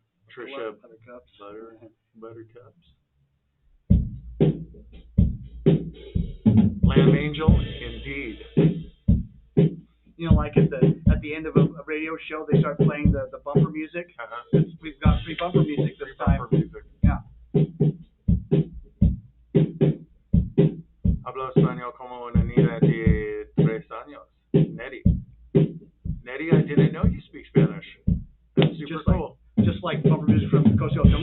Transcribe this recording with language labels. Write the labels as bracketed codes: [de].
[en] Trisha, Buttercups. Lamb Angel, indeed. You know, like at the end of a radio show, they start playing the bumper music. We've got free bumper music this time. Bumper music. Yeah. [es] Hablo español como una niña de 3 años. [en] Nettie, I didn't know you speak Spanish. That's super cool. Just like bumper music from the coast.